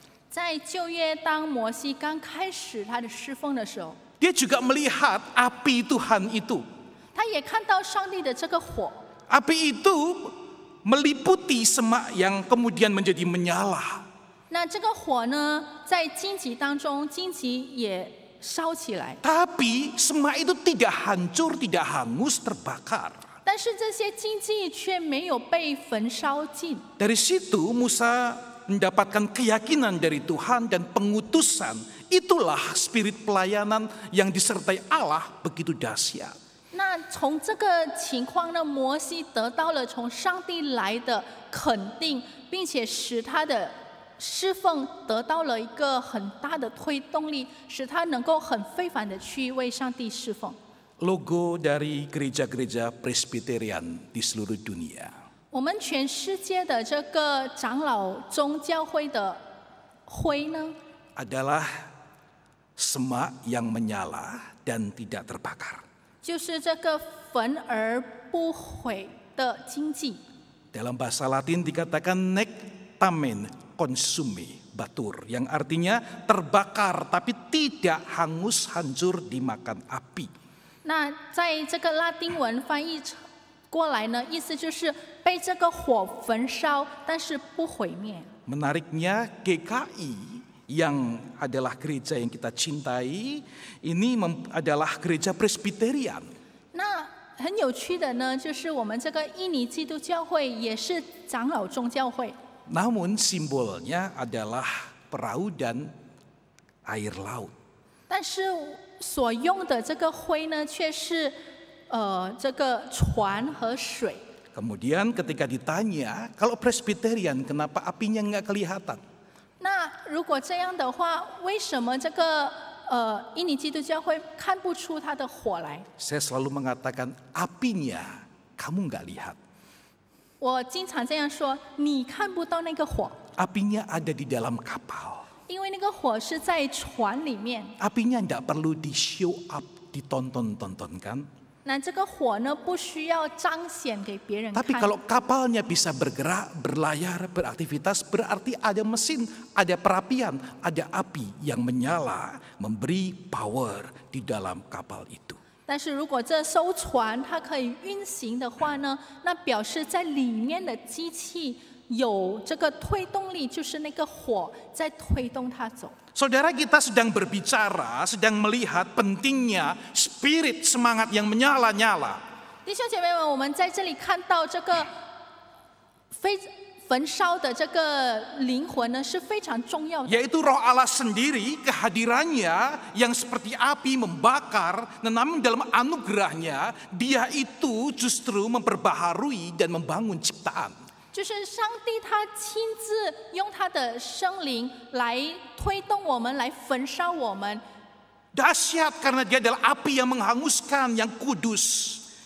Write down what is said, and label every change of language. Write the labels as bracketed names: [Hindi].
[Chinese] 在旧约，当摩西刚开始他的侍奉的时候， [Indonesian] dia juga melihat api Tuhan itu. [Chinese] 他也看到上帝的这个火， [Indonesian] Api itu meliputi semak yang kemudian menjadi menyala. [Chinese] 那这个火呢，在荆棘当中，荆棘也烧起来， [Indonesian] Tapi semak itu tidak hancur, tidak hangus, terbakar. [Chinese] 但是这些荆棘却没有被焚烧尽。 [Indonesian] Dari situ Musa mendapatkan keyakinan dari Tuhan dan pengutusan. Itulah spirit pelayanan yang disertai Allah begitu dahsyat. [Chinese] 那从这个情况呢，摩西得到了从上帝来的肯定，并且使他的侍奉得到了一个很大的推动力，使他能够很非凡的去为上帝侍奉。 [Indonesian] Logo dari gereja-gereja Presbyterian di seluruh dunia. [Chinese] 我们全世界的这个长老宗教会的徽呢， [Indonesian] Adalah semak yang menyala dan tidak terbakar. [Chinese] 就是这个焚而不毁的经济。 [Indonesian] Dalam bahasa Latin dikatakan [Latin] nectamen consume batur, [Indonesian] yang artinya terbakar tapi tidak hangus hancur dimakan api. [Chinese] 那在这个拉丁文翻译过来呢，意思就是被这个火焚烧，但是不毁灭。 [Indonesian] Menariknya GKI yang adalah gereja yang kita cintai, ini adalah gereja Presbyterian. [Chinese] 那很有趣的呢，就是我们这个印尼基督教会也是长老宗教会， [Indonesian] Namun simbolnya adalah perahu dan air laut. [Chinese] 但是所用的这个徽呢，却是这个船和水。 [Indonesian] Kemudian ketika ditanya, kalau Presbyterian kenapa apinya nggak kelihatan? [Chinese] 那如果这样的话，为什么这个印尼基督教会看不出它的火来？ [Indonesian] Saya selalu mengatakan apinya kamu nggak lihat. [Chinese] 我经常这样说，你看不到那个火， [Indonesian] Apinya ada di dalam kapal. [Chinese] 因为那个火是在船里面。 [Indonesian] Apinya nggak perlu di [English] show up, [Indonesian] ditonton-tontonkan. [Chinese] 那这个火呢，不需要彰显给别人 [Indonesian] Tapi [Chinese] 看。 [Indonesian] kalau kapalnya bisa bergerak, berlayar, beraktivitas, berarti ada mesin, ada perapian, ada api yang menyala, memberi power di dalam kapal itu. [Chinese] 但是如果这艘船它可以运行的话呢，那表示在里面的机器有这个推动力，就是那个火在推动它走。 [Indonesian] Saudara, kita sedang berbicara, sedang melihat pentingnya spirit semangat yang menyala-nyala. [Chinese] 弟兄姐妹们，我们在这里看到这个焚烧的这个灵魂呢是非常重要的， [Indonesian] Yaitu Roh Allah sendiri, kehadirannya yang seperti api membakar, namun dalam anugerahnya dia itu justru memperbaharui dan membangun ciptaan. [Chinese] 就是上帝他亲自用他的生灵来推动我们，来焚烧我们。 [Indonesian] Dahsyat karena dia adalah api yang menghanguskan, yang kudus.